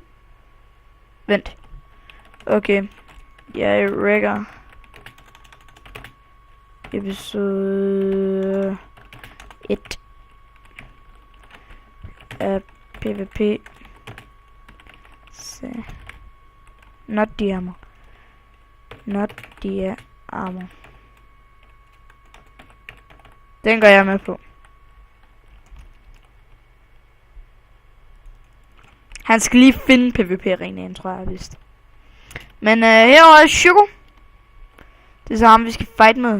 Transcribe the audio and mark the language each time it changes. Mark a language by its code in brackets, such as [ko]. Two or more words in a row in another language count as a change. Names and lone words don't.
[da] Vent. Okay. Jeg rækker episode 1 af PvP. Så. [en] Not the armor. Not the armor. [da] Den går jeg med på. Han skal lige finde PvP-arenaen, tror jeg vist. Men herovre er Choco. Det er så ham vi skal fight med.